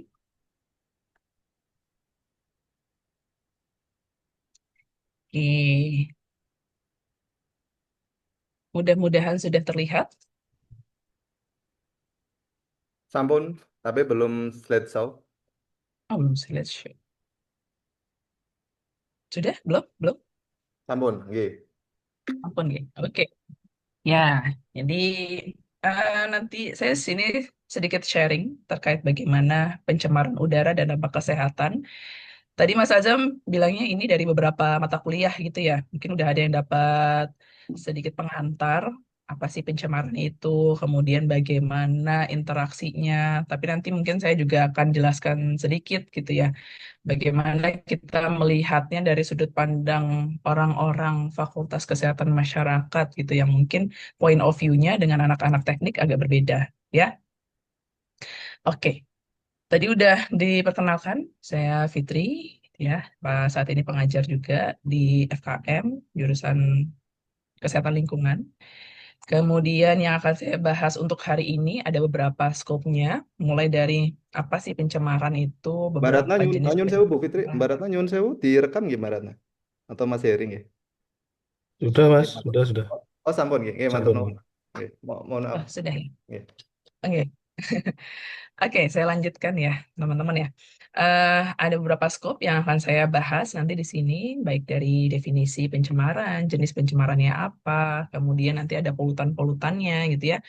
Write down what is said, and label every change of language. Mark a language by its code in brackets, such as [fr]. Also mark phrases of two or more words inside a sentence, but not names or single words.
[id] Oke, mudah-mudahan sudah terlihat. Sampun, tapi belum slideshow. Oh, belum saya lihat share. Sudah? Belum? Belum? [jv] Sampun, nggih. Ampun, [id] ya. Oke. Ya, jadi nanti saya sini sedikit sharing terkait bagaimana pencemaran udara dan dampak kesehatan. Tadi Mas Azam bilangnya ini dari beberapa mata kuliah gitu ya. Mungkin udah ada yang dapat sedikit penghantar apa sih pencemaran itu, kemudian bagaimana interaksinya. Tapi nanti mungkin saya juga akan jelaskan sedikit gitu ya. Bagaimana kita melihatnya dari sudut pandang orang-orang Fakultas Kesehatan Masyarakat gitu yang mungkin [en] point of view- [id] nya dengan anak-anak teknik agak berbeda ya. Oke, tadi udah diperkenalkan saya Fitri ya, saat ini pengajar juga di FKM jurusan Kesehatan Lingkungan. Kemudian yang akan saya bahas untuk hari ini ada beberapa skopnya, mulai dari apa sih pencemaran itu, Mbak Ratna beberapa [jv] nyun, [id] jenis [jv] nyun sewu Bu Fitri. [id] pencemaran. Mbak Ratna [jv] nyun sewu [id] direkam gimana Ratna? Atau masih sharing ya? Sudah, [jv] Nggih, Mas. matur. [id] Sudah. [jv] Oh, sampun nggih. Nggih, matur nuwun. Sampun. Nggih, [id] mohon maaf. Oh, sudah ya. [jv] Nggih. Oke. [id] Oke, saya lanjutkan ya, teman-teman ya. Ada beberapa skop yang akan saya bahas nanti di sini, baik dari definisi pencemaran, jenis pencemarannya apa, kemudian nanti ada polutan-polutannya gitu ya.